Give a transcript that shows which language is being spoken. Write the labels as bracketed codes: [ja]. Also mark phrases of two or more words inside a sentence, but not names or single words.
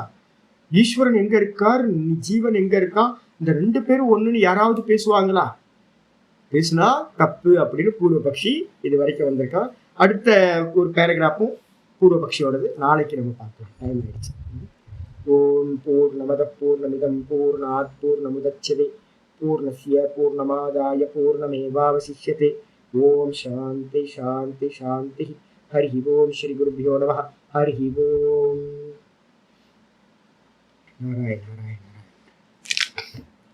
[ta] ஈஸ்வரன் எங்க இருக்கார், ஜீவன் எங்க இருக்கா, இந்த 2 பேரும் ஒண்ணுன்னு யாராவது பேசுவாங்களா? பேசுனா தப்பு அப்படின்னு பூர்வபக்ஷி இது வரைக்கும் வந்திருக்கான். அடுத்த ஒரு பேராகிராஃபும் பூர்வபக்ஷியோடது நாளைக்கு நம்ம பார்க்கலாம். டைம் ஆயிடுச்சு. [sa] ओम् पूर्णमदः पूर्णमिदम् पूर्णात् पूर्णमुदच्यते पूर्णस्य पूर्णमादाय पूर्णमेवावशिष्यते. ओम् शान्ति शान्ति शान्ति। हरि ओम्। श्री गुरुभ्यो नमः. हरि ओम्। नारायण नारायण नारायण.